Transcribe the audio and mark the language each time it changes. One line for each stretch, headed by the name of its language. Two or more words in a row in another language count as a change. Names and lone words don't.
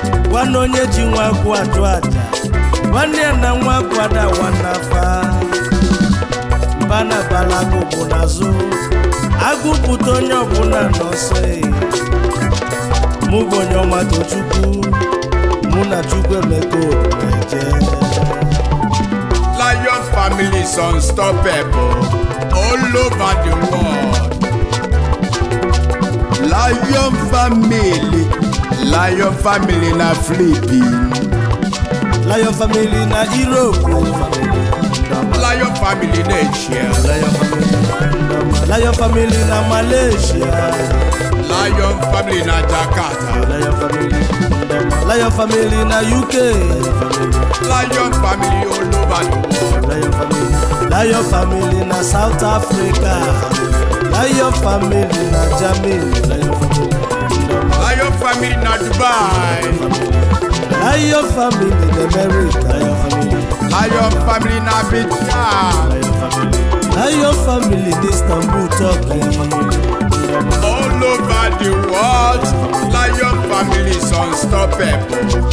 Igbo: Gwa na onye ji nwa agwụ achụ aja. Nwanne ya na nwa agwụ ada awa n'afa. Mba na bala agụ bụ n'azụ. Agụ pụta onye ọbụla n'ọsọ, eh. Mụ bụ onye ọma Tochukwu. Mụ na Chukwuemeka Odumeje.
English: Lion family is unstoppable all over the world. Lion family, Lion family na Philippines. Lion family na Europe. Lion family na Asia. Lion family. Lion family na Malaysia. Lion family na Jakarta. Lion family. Lion family na U K. Lion family all over the world. Lion family. Lion family na South Africa. Lion family na Germany. Lion family. Lion family na Dubai. Lion family na America. Lion family. Lion family na Abidjan. Lion family. Lion family na Istanbul, Turkey. All over the world, Lion family is unstoppable.